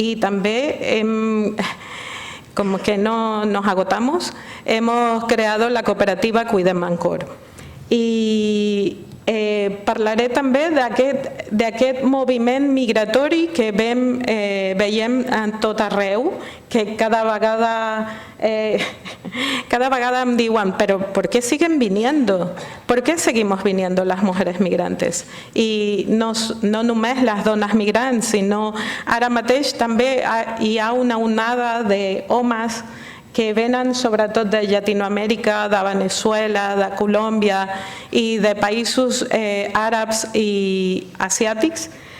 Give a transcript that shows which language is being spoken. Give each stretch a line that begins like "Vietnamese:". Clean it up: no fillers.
Spanish: Y también, como que no nos agotamos, hemos creado la cooperativa Cuidem Mancor.
Catalan: I parlaré també d'aquest moviment migratori que veiem en tot arreu, que cada vegada em diuen, però
Spanish: ¿por qué siguen viniendo? ¿Por qué seguimos viniendo las mujeres migrantes?
Catalan: I no només les dones migrants, sinó ara mateix també hi ha una onada d'homes que venen sobretot de Llatinoamèrica, de Venezuela, de Colòmbia i de països àrabs i asiàtics.